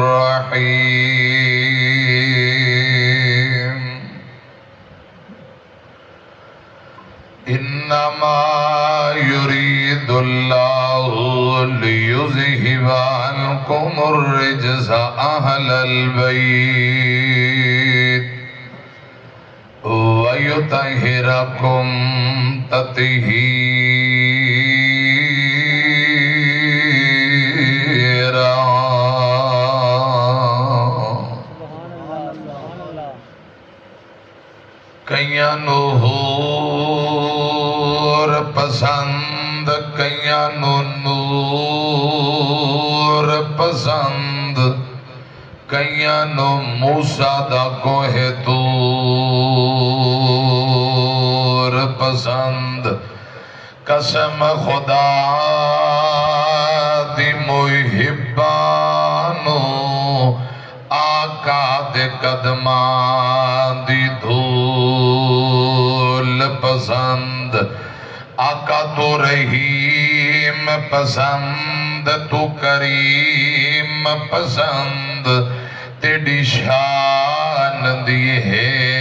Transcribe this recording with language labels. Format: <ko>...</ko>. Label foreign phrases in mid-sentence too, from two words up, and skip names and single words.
<ar>الرحيم إنما يريد الله ليذهب عنكم الرجس أهل البيت ويطهركم تطهيرا</ar> <pa>کئیاں نو حور پسند کئیاں نو نور پسند کئیاں نو موسیٰ دا کوہ طور پسند قسم خدا دی محبانو آقا دے قدمان دی دھول پسند آقا تو رحیم پسند تو کریم پسند تیری شان دی ہے</pa>